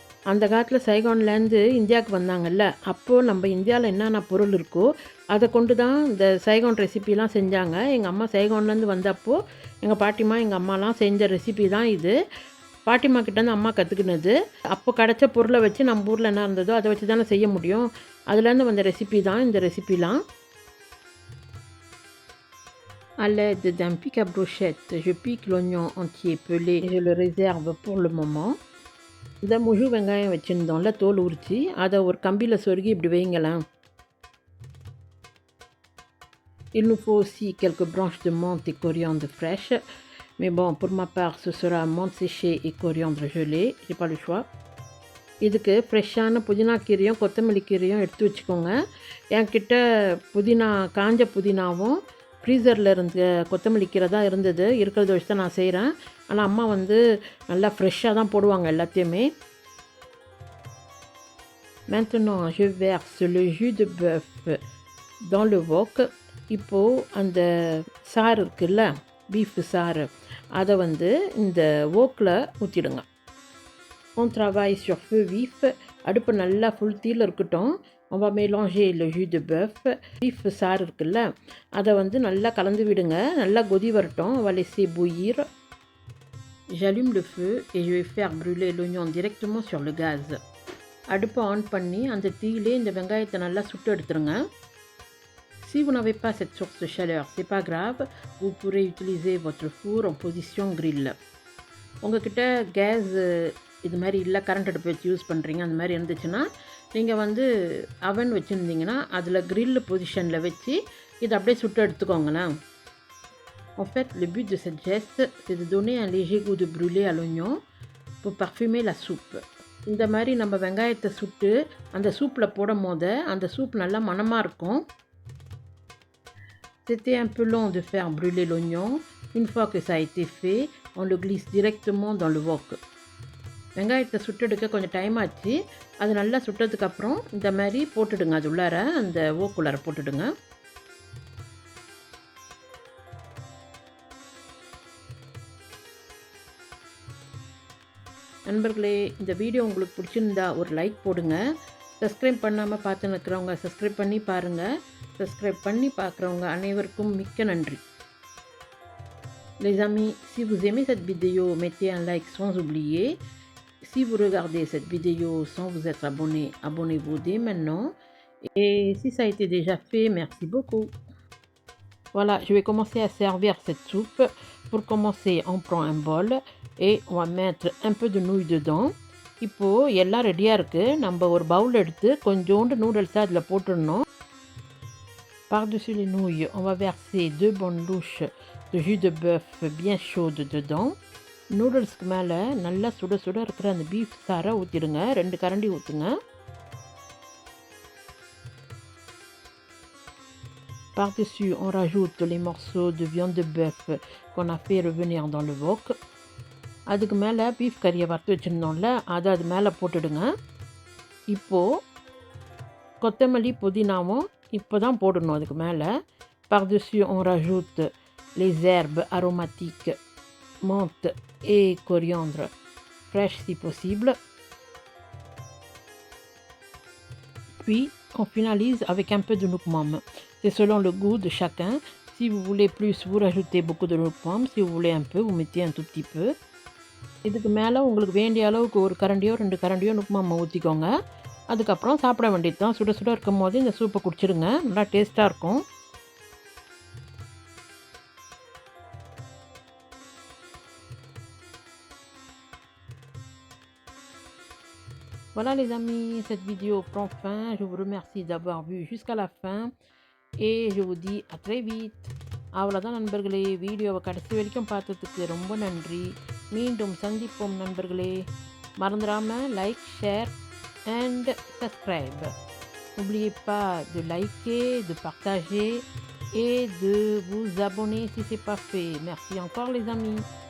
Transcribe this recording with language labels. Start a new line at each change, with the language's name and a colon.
Tamil: அந்த காலத்தில் சைகான்லேருந்து இந்தியாவுக்கு வந்தாங்கல்ல, அப்போது நம்ம இந்தியாவில் என்னென்ன பொருள் இருக்கோ அதை கொண்டு தான் இந்த சைகான் ரெசிபிலாம் செஞ்சாங்க. எங்கள் அம்மா சைகான்லேருந்து வந்தப்போ எங்கள் பாட்டிமா எங்கள் அம்மாலாம் செஞ்ச ரெசிபி தான் இது. பாட்டிமா கிட்டேருந்து அம்மா கற்றுக்கினது. அப்போ கிடச்ச பொருளை வச்சு நம்ம ஊரில் என்ன இருந்ததோ அதை வச்சு தானே செய்ய முடியும். அதுலேருந்து வந்த ரெசிபி தான் இந்த ரெசிபிலாம்.
French: À l'aide d'un pic à brochette, je pique l'oignon entier pelé et je le réserve pour le moment.
Tamil: இந்த முழு வெங்காயம் வச்சுருந்தோம்ல தோல் உரித்து, அதை ஒரு கம்பியில் சொருகி இப்படி வைங்களேன்.
French: Il nous faut aussi quelques branches de menthe et coriandre fraîche. Mais bon, pour ma part, ce sera menthe séchée et coriandre gelée. J'ai pas le choix.
Tamil: இதுக்கு ஃப்ரெஷ்ஷான புதினா கீரையும் கொத்தமல்லி கீரையும் எடுத்து வச்சுக்கோங்க. என்கிட்ட காஞ்ச புதினாவும் ஃப்ரீசரில் இருந்த கொத்தமல்லி கீரை தான் இருந்தது. இருக்கிறத வச்சு தான் நான் செய்கிறேன். ஆனால் அம்மா வந்து நல்லா ஃப்ரெஷ்ஷாக தான் போடுவாங்க எல்லாத்தையுமே.
French: Maintenant, je verse le jus de bœuf dans le wok.
Tamil: இப்போது அந்த சாறு இருக்குல்ல, பீஃப் சாறு, அதை வந்து இந்த வோக்கில் ஊற்றிடுங்க.
French: On travaille sur feu vif.
Tamil: அடுப்பு நல்லா ஃபுல் தீயில் இருக்கட்டும்.
French: On va mélanger le jus de bœuf.
Tamil: Beef சாறு இருக்குல்ல, அதை வந்து நல்லா கலந்து விடுங்க. நல்லா கொதி வரட்டும்.
French: On va laisser bouillir. J'allume le feu et je vais faire brûler l'oignon directement sur le gaz.
Tamil: அடுப்பை ஆன் பண்ணி அந்த தீயிலே இந்த வெங்காயத்தை நல்லா சுட்டு எடுத்துருங்க.
French: Si vous n'avez pas cette source de chaleur, c'est pas grave. Vous pourrez utiliser votre four en position grill.
Tamil: உங்ககிட்ட கேஸ் இது மாதிரி இல்லை, கரண்ட் அடுப்பு வச்சு யூஸ் பண்ணுறீங்க, அந்த மாதிரி இருந்துச்சுன்னா நீங்கள் வந்து அவன் வச்சுருந்தீங்கன்னா அதில் grill பொசிஷனில் வச்சு இதை அப்படியே சுட்டு எடுத்துக்கோங்களேன்.
French: En fait, le but de cette geste, c'est de donner un léger goût de brûlé à l'oignon pour parfumer la soupe.
Tamil: இந்த மாதிரி நம்ம வெங்காயத்தை சுட்டு அந்த சூப்பில் போடும் போது அந்த சூப் நல்லா மணமாக இருக்கும்.
French: C'était un peu long de faire brûler l'oignon. Une fois que ça a été fait, on le glisse directement dans le wok.
Tamil: வெங்காயத்தை சுட்டெடுக்க கொஞ்சம் டைம் ஆச்சு. அது நல்லா சுட்டதுக்கப்புறம் இந்த மாதிரி போட்டுடுங்க, அது உள்ளார அந்த ஓக்குள்ளார போட்டுடுங்க. நண்பர்களே, இந்த வீடியோ உங்களுக்கு பிடிச்சிருந்தா ஒரு லைக் போடுங்க. சப்ஸ்கிரைப் பண்ணாமல் பார்த்து நிற்கிறவங்க சப்ஸ்கிரைப் பண்ணி பாருங்கள். சப்ஸ்கிரைப் பண்ணி பார்க்குறவங்க அனைவருக்கும் மிக்க நன்றி.
French: Les amis, si vous aimez cette vidéo, mettez un like sans oublier. Si vous regardez cette vidéo sans vous être abonné, abonnez-vous dès maintenant. Et si ça a été déjà fait, merci beaucoup. Voilà, je vais commencer à servir cette soupe. Pour commencer, on prend un bol et on va mettre un peu de nouilles dedans.
Tamil: இப்போ எல்லாம் ரெடியாக இருக்குது. நம்ம ஒரு பவுல் எடுத்து கொஞ்சோண்டு noodles அதில் போட்டுடணும்.
French: Par-dessus les nouilles, on va verser 2 bonnes louches de jus de bœuf bien chaude dedans.
Tamil: நூடுல்ஸ்க்கு மேலே நல்லா சுட சுட இருக்கிற அந்த பீஃப் சாரை ஊற்றிடுங்க. 2 கரண்டி ஊற்றுங்க.
French: Par-dessus, on rajoute les morceaux de viande de bœuf qu'on a fait revenir dans le wok.
Tamil: அதுக்கு மேலே பீஃப் கறியை வறுத்து வச்சுருந்தோம்ல, அதை அது மேலே போட்டுடுங்க. இப்போது கொத்தமல்லி புதினாவும் இப்போ தான் போடணும் அதுக்கு மேலே.
French: Par-dessus, on rajoute les herbes aromatiques, menthe et coriandre fraîche si possible. Puis, on finalise avec un peu de nouk mam. C'est selon le goût de chacun. Si vous voulez plus, vous rajoutez beaucoup de nouk mam. Si vous voulez un peu, vous mettez un tout petit peu.
Tamil: இதுக்கு மேலே உங்களுக்கு வேண்டிய அளவுக்கு ஒரு கரண்டியோ 2 கரண்டியோ நுக் மாமா ஊற்றிக்கோங்க. அதுக்கப்புறம் சாப்பிட வேண்டியது தான். சுட சுட இருக்கும் போது இந்த சூப்பை குடிச்சிடுங்க. நல்லா டேஸ்ட்டாக இருக்கும்.
French: Voilà les amis, cette vidéo prend fin. Je vous remercie d'avoir vu jusqu'à la fin et je vous dis à très vite.
Tamil: அவ்வளோதான் நண்பர்களே, வீடியோவை கடைசி வரைக்கும் பார்த்ததுக்கு ரொம்ப நன்றி. மீண்டும் சந்திப்போம் நண்பர்களே. மறந்துடாமல் like, share
English: and subscribe.
French: N'oubliez pas de liker, de partager et de vous abonner si ce n'est pas fait. Merci encore les amis.